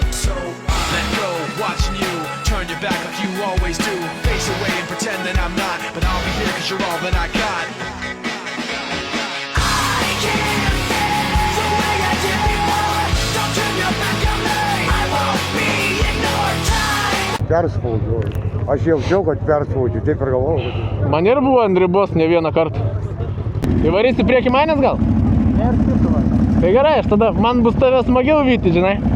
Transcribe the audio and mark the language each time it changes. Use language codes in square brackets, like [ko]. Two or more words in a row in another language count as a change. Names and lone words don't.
[en] So let go, watching you turn your back like you always do, face away and pretend that I'm not, but I'll be here 'cause you're all that I got. I can't feel the way I did before. Don't turn your back on me. I won't be ignored. Time. [lt] Perspaudžiu. Aš jaučiau, kad perspaudžiu, taip ir galvojau. Man ir buvo ant ribos ne vieną kartą. Tai varysi prieki manęs gal? Tai gerai, aš tada, man bus tave smagiau vyti, žinai.